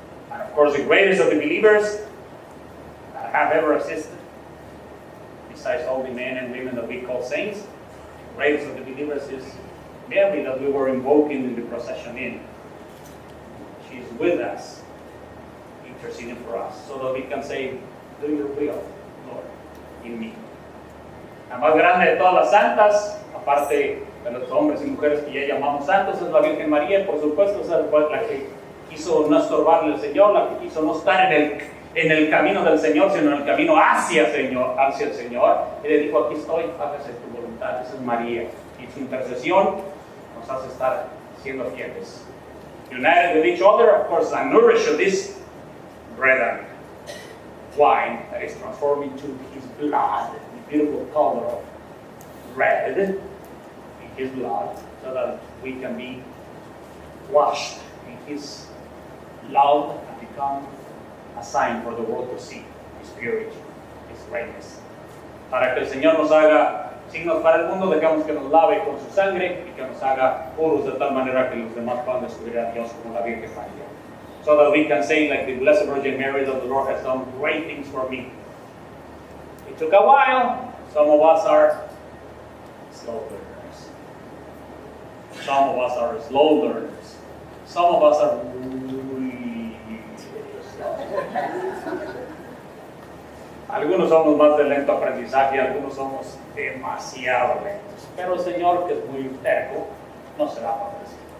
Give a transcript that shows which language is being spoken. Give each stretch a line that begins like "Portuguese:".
English: And of course, the greatest of the believers that have ever existed, besides all the men and women that we call saints, the greatest of the believers is Mary that we were invoking in the procession in. She's with us, interceding for us, so that we can say, do your will, Lord, in me.
Spanish: La más grande de todas las santas, aparte de los hombres y mujeres que ya llamamos santos, es la Virgen María, por supuesto, es la que quiso no estorbarle al Señor, la que quiso no estar en el camino del Señor, sino en el camino hacia el Señor. Y le dijo, aquí estoy, hágase tu voluntad. Esa es María. Y su intercesión nos hace estar siendo fieles.
English: United with each other, of course, and nourished of this bread and wine that is transformed into His blood, the beautiful color of red in His blood, so that we can be washed in His love and become a sign for the world to see His purity, His greatness.
Spanish: Para que el Señor nos haga signos para el mundo, dejamos que nos lave con su sangre y que nos haga puros de tal manera que los demás puedan descubrir a Dios como la Virgen María.
English: So that we can say, like the Blessed Virgin Mary, that the Lord has done great things for me. It took a while. Some of us are slow learners. Some of us are slow learners. Some of us are really slow.
Spanish: Algunos somos más de lento aprendizaje, algunos somos demasiado lentos. Pero el Señor, que es muy terco, no se da para eso.